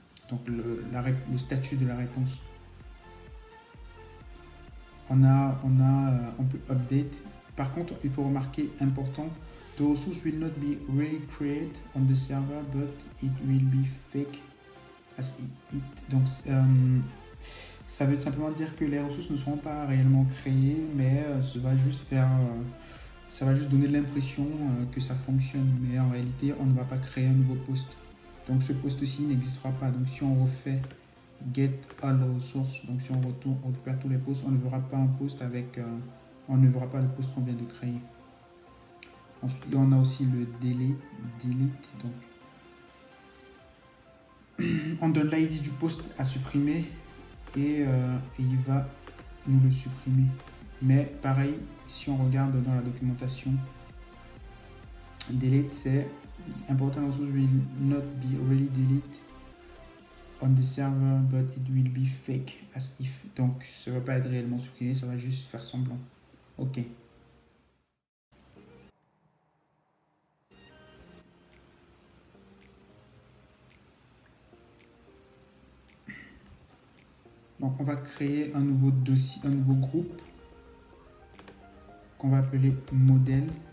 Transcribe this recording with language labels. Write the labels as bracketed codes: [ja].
[fr] Donc le statut de la réponse. On peut update. Par contre, il faut remarquer important, [en] the resource will not be really created on the server, but it will be fake as it. [fr] Donc ça veut simplement dire que les ressources ne seront pas réellement créées, mais ça va juste donner l'impression que ça fonctionne, mais en réalité on ne va pas créer un nouveau post. Donc ce post-ci n'existera pas. Donc si on refait get all ressources. Donc si on retourne, on récupère tous les posts, on ne verra pas un post avec, on ne verra pas le post qu'on vient de créer. Ensuite, on a aussi le delete. Donc, on donne l'ID du post à supprimer et il va nous le supprimer. Mais pareil, si on regarde dans la documentation, delete c'est important [en] resource will not be really delete on the server but it will be fake as if. [fr] Donc ça ne va pas être réellement supprimé, ça va juste faire semblant. Ok. Donc on va créer un nouveau dossier, un nouveau groupe qu'on va appeler modèle.